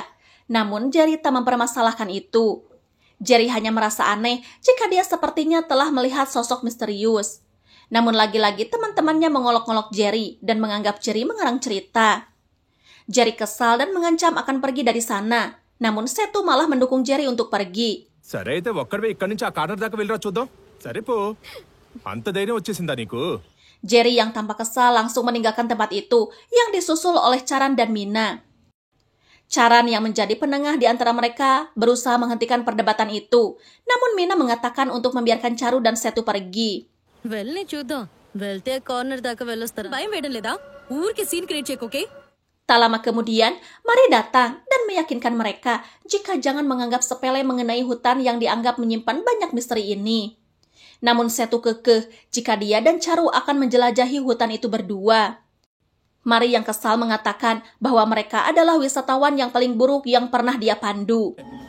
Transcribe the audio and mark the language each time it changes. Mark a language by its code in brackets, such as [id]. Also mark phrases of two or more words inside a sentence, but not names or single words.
[id] Namun Jerry tak mempermasalahkan itu. Jerry hanya merasa aneh jika dia sepertinya telah melihat sosok misterius. Namun lagi-lagi teman-temannya mengolok-olok Jerry dan menganggap Jerry mengarang cerita. Jerry kesal dan mengancam akan pergi dari sana. Namun Setu malah mendukung Jerry untuk pergi. [te] సరే అయితే ఒక్కడివే ఇక్కడి నుంచి ఆ కార్నర్ దాకా వెళ్ళరా చూద్దాం సరే పో అంత ధైర్యం వచ్చేసిందా నీకు [id] Jerry yang tampak kesal langsung meninggalkan tempat itu yang disusul oleh Charan dan Mina. Charan yang menjadi penengah di antara mereka berusaha menghentikan perdebatan itu. Namun Mina mengatakan untuk membiarkan Charu dan Setu pergi. [te] వెళ్ళని చూద్దాం వెళ్తే కార్నర్ దాకా వెళ్ళొస్తారు భయం వేయడం లేదా ఊరికి [en] scene create [te] చేయకోకే [id] Tak lama kemudian, Mari datang dan meyakinkan mereka jika jangan menganggap sepele mengenai hutan yang dianggap menyimpan banyak misteri ini. Namun Setu kekeh jika dia dan Charu akan menjelajahi hutan itu berdua. Mari yang kesal mengatakan bahwa mereka adalah wisatawan yang paling buruk yang pernah dia pandu.